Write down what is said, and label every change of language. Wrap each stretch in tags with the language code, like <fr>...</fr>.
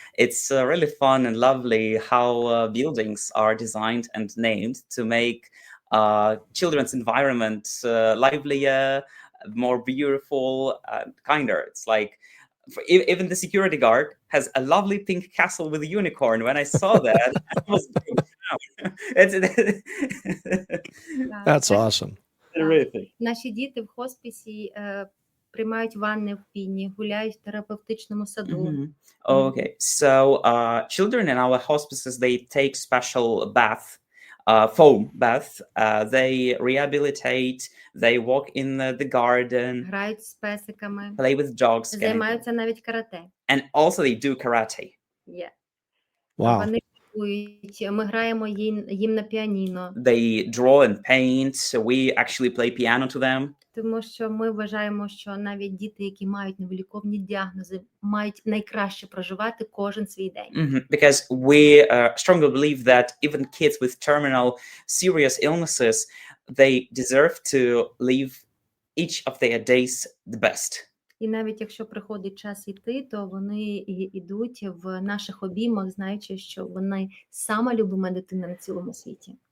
<en>It's really fun and lovely how buildings are designed and named to make children's environment livelier, more beautiful, kinder. It's like, even the security guard has a lovely pink castle with a unicorn. When I saw that, I was very proud. That's</en> <uk>Так,</uk> <en>awesome. Terrific.</en> <uk>наші діти в хосписі приймають ванни в піні, гуляють в терапевтичному саду.</uk> <en>Mhm. Okay, so children in our hospices, they take special bath, foam bath. They rehabilitate. They walk in the garden,</en> <uk>Грають з песиками,</uk> <en>play with dogs,</en> <uk>займаються навіть карате.</uk> <en>and also they do karate.</en> <uk>Є.</uk> <en>Wow.</en> <uk>Вони малюють, ми граємо їм на піаніно,</uk> <en>They draw and paint. So we actually play piano to them.</en> <uk>тому що ми вважаємо, що навіть діти, які мають невиліковні діагнози, мають найкраще проживати кожен свій день.</uk> <en>Because we strongly believe that even kids with terminal serious illnesses, they deserve to live each of their days the best.</en> <uk>І навіть якщо приходить час йти, то вони йдуть в наших обіймах, знаючи, що вони сама любима дитина на цілому світі.</uk>